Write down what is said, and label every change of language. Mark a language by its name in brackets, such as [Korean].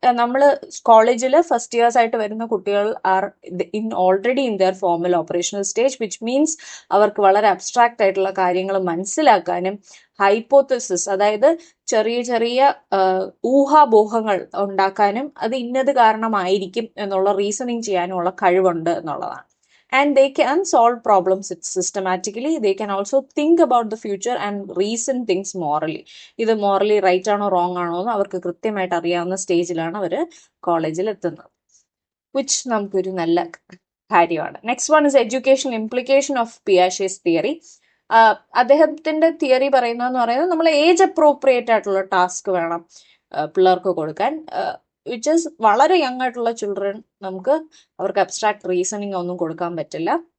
[Malayalam] നമ്മൾ കോളേജിൽ first years ആയിട്ട് വരുന്ന കുട്ടികൾ [English] are already in their formal operational stage, which means [Malayalam] അവർക്ക് വളരെ അബ്സ്ട്രാക്ട് ആയിട്ടുള്ള കാര്യങ്ങൾ മനസ്സിലാക്കാനും ഹൈപ്പോത്തസിസ്, അതായത് ചെറിയ ചെറിയ ഊഹാപോഹങ്ങൾ ഉണ്ടാക്കാനും അത് ഇന്നത് കാരണമായിരിക്കും എന്നുള്ള റീസണിങ് ചെയ്യാനുമുള്ള കഴിവുണ്ട് എന്നുള്ളതാണ്. [English] And they can solve problems systematically. They can also think about the future and reason things morally. [Malayalam] ഇത് [English] morally right [Malayalam] ആണോ റോങ് ആണോ എന്ന് അവർക്ക് കൃത്യമായിട്ട് അറിയാവുന്ന സ്റ്റേജിലാണ് അവർ കോളേജിൽ എത്തുന്നത്, വിച്ച് നമുക്കൊരു നല്ല കാര്യമാണ്. [English] Next one is education implication of Piaget's theory. [Malayalam] അദ്ദേഹത്തിന്റെ തിയറി പറയുന്നതെന്ന് പറയുന്നത് നമ്മൾ ഏജ് അപ്രോപ്രിയേറ്റ് ആയിട്ടുള്ള ടാസ്ക് വേണം പിള്ളേർക്ക് കൊടുക്കാൻ, [English] which is [Malayalam] വളരെ യങ് ആയിട്ടുള്ള ചിൽഡ്രൻ നമുക്ക് അവർക്ക് അബ്സ്ട്രാക്ട് റീസണിങ് ഒന്നും കൊടുക്കാൻ പറ്റില്ല.